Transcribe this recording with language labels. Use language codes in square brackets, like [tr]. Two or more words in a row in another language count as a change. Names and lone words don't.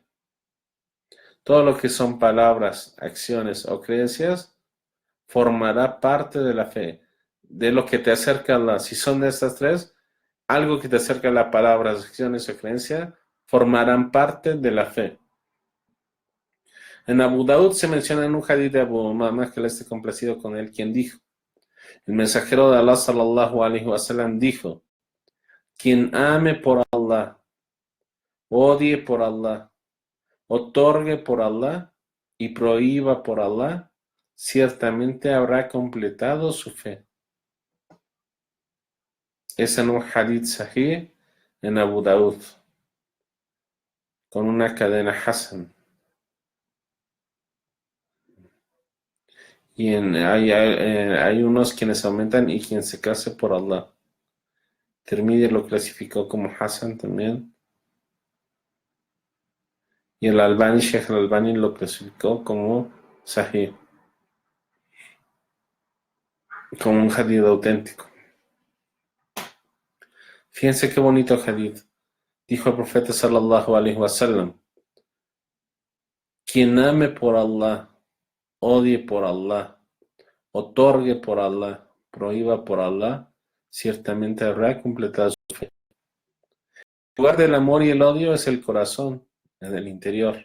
[es] Todo lo que son palabras, acciones o creencias formará parte de la fe, de lo que te acerca a Allah. Si son de estas tres, algo que te acerca a las palabras, acciones o creencias, formarán parte de la fe. En Abu Daud se menciona en un hadith de Abu Umama, que le esté complacido con él, quien dijo, el mensajero de Allah [ar] صلى الله عليه وسلم [es] dijo, quien ame por Allah, odie por Allah, otorgue por Allah y prohíba por Allah, ciertamente habrá completado su fe. Es en un [ar] حديث صحيح [es] en Abu Daud, con una cadena Hasan. Y hay unos quienes aumentan y quien se case por Allah. Tirmidhi lo clasificó como Hasan también. Y el Albani, Sheikh al-Albani lo clasificó como Sahih, como un hadith auténtico. Fíjense qué bonito hadith. Dijo el profeta [ar] صلى الله عليه وسلم, [es] quien ame por Allah, odie por Allah, otorgue por Allah, prohíba por Allah, ciertamente habrá completado su fe. El lugar del amor y el odio es el corazón, en el interior.